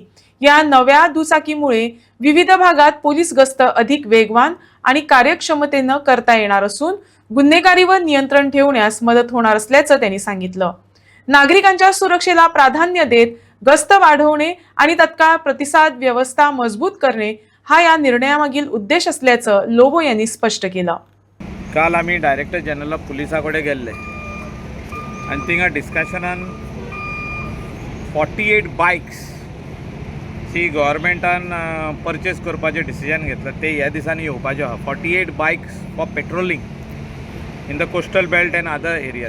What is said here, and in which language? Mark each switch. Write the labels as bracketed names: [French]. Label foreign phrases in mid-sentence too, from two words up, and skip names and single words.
[Marathi] या नव्या दुचाकीमुळे विविध भागात पोलीस गस्त अधिक वेगवान आणि कार्यक्षमतेने करता येणार असून गुन्हेगारीवर नियंत्रण ठेवण्यास मदत होणार असल्याचं त्यांनी सांगितलं। नागरिकांच्या सुरक्षेला प्राधान्य देत गस्त वाढवणे आणि तत्काळ प्रतिसाद व्यवस्था मजबूत करणे हा या निर्णयामागील उद्देश असल्याचं लोबो यांनी स्पष्ट केलं। [Konkani] काल आम्ही [English] director general of policeकडे [Konkani] गेल्ले आणि थिंगा डिस्कशनान 48 बायक्स ची गव्हर्मेंटान परचेस करपाचें डिसिजन घेतलं। ते ह्या दिसांनी येवपाचे आहा [English] 48 bikes for patrolling in the coastal belt and other areas.